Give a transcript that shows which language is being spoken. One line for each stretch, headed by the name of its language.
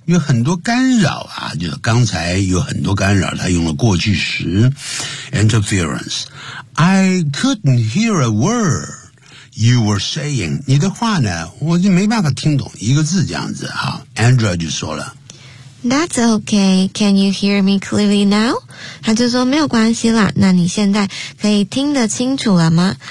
Chinese: 有很多干扰啊，就是刚才有很多干扰，他用了过去时。
English: Interference. I couldn't hear a word you were saying.
Chinese: 你的话呢，我就没办法听懂一个字这样子啊。Andrea 就说了。
English: That's okay. Can you hear me clearly now?
Chinese: 他就说没有关系啦，那你现在可以听得清楚了吗？